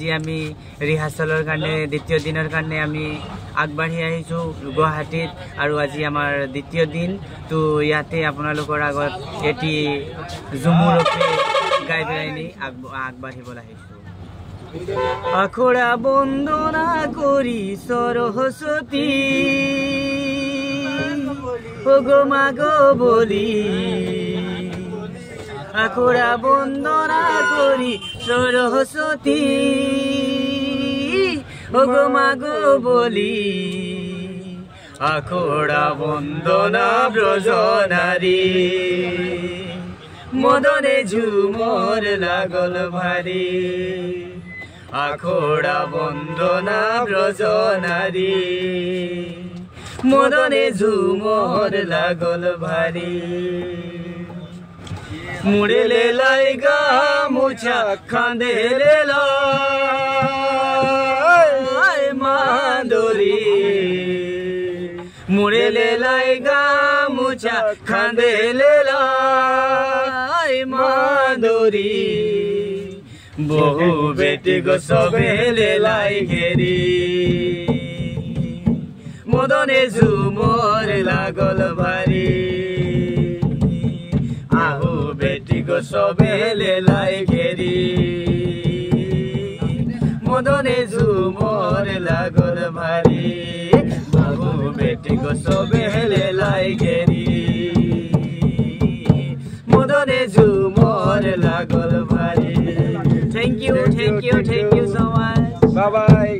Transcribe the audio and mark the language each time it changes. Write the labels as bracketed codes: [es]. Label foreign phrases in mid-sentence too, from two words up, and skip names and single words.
[as] আমি ৰিহাৰ্সলৰ কাৰণে দ্বিতীয় দিনৰ কাৰণে আমি আগবাঢ়ি আহিছো গুৱাহাটীত আৰু আজি আমাৰ দ্বিতীয় দিন তো ইয়াতে আপোনালোকৰ আগত এটি জুমুৰকে গাই বেৰাইনি আগবাঢ়িব আহিছো [sck] আখৰা বন্দনা কৰি সৰস্বতী ওগো মাগো বলি আখরা বন্দনা করি সরস্বতী ওগো মাগো বলি আখরা বন্দনা ব্রজনারী মদনে ঝুমর লাগল ভারী আখরা বন্দনা ব্রজনারী মদনে ঝুমর লাগল ভারী মুড়ে লাই গা মুছা খাঁদে লাই মাদুরি মুড়ে লাই গা মুছা খাঁদে লাই মাদুরি বহু বেটি গো সবে লাই ঘেরি মদনে ঝুমর লাগল ভারী আহু বেটি গো সবে লাই ঘেরি মদনে ঝুমর লাগল ভারী আহু বেটি গো সবে লাই ঘেরি মদনে ঝুমর লাগল ভারী [en] thank you so much [sck] বাবা।